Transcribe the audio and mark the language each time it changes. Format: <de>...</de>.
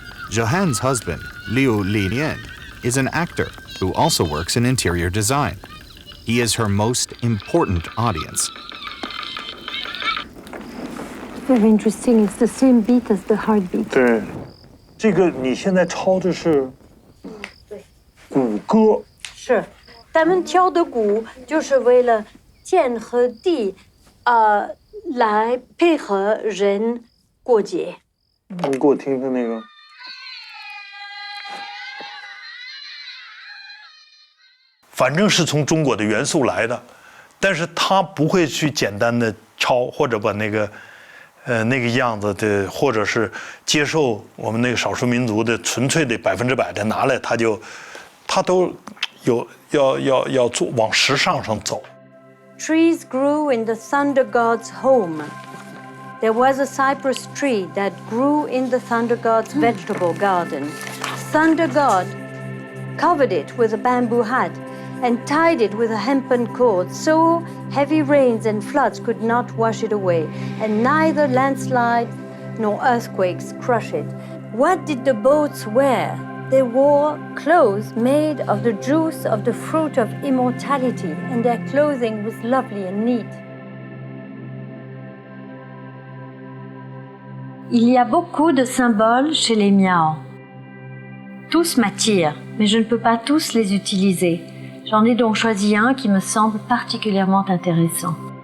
<en>Jehanne's husband, Liu Lilian, is an actor who also works in interior design. He is her most important audience. Very interesting. It's the same beat as the heartbeat.</en> <zh>对，这个你现在抄的是鼓歌。是，咱们敲的鼓就是为了天和地，来配合人过节。你给我听听那个。反正是从中国的元素来的，但是他不会去简单的抄或者把那个样子的，或者是接受我们那个少数民族的纯粹的100%的拿来，他都有要做往时尚上走。</zh> <en>Trees grew in the thunder god's home. There was a cypress tree that grew in the thunder god's vegetable garden. Thunder god covered it with a bamboo hat. and tied it with a hempen cord, so heavy rains and floods could not wash it away, and neither landslides nor earthquakes crush it. What did the boats wear? They wore clothes made of the juice of the fruit of immortality, and their clothing was lovely and neat.</en> <fr>Il y a beaucoup de symboles chez les Miao. Tous m'attirent, mais je ne peux pas tous les utiliser. J'en ai donc choisi un qui me semble particulièrement intéressant.</fr>